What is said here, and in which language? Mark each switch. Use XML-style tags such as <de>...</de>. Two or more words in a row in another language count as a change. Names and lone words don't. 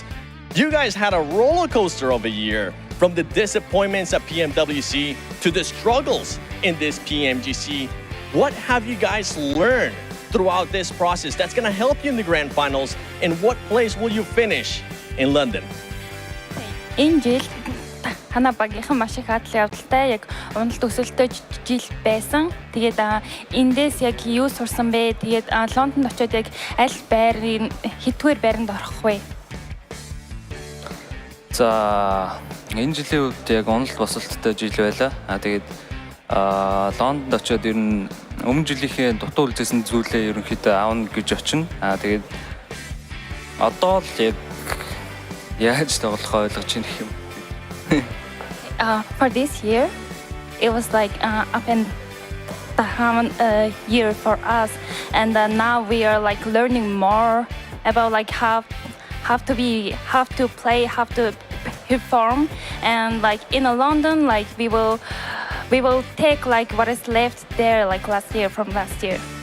<en>You guys had a roller coaster of a year, from the disappointments at PMWC to the struggles in this PMGC. What have you guys learned throughout this process that's going to help you in the Grand Finals, and what place will you finish in London?</en> <mn>Энэ жил танаа багийнхан маш их адал явдалтай яг унал төсөлтөж жил байсан. Тэгээд эндээс яг юу сурсан бэ? Тэгээд Лондонд очиод яг аль байрын хэдгээр байранд орох вэ? За энэ жилийн үед яг унал босолттой жил байлаа. Тэгээд Лондонд очиод ер нь өмнө жилийнхээ дутуу үлдээсэн зүйлээ ерөнхийдөө аавна гэж очино. Тэгээд одоо л яг яаж тоглохоо ойлгож байна гэх юм.</mn> <en>For this year, it was like up and down year for us, and now we are like learning more about like how to play, how to perform, and like in London, like we will take like what is left there like from last year.</en>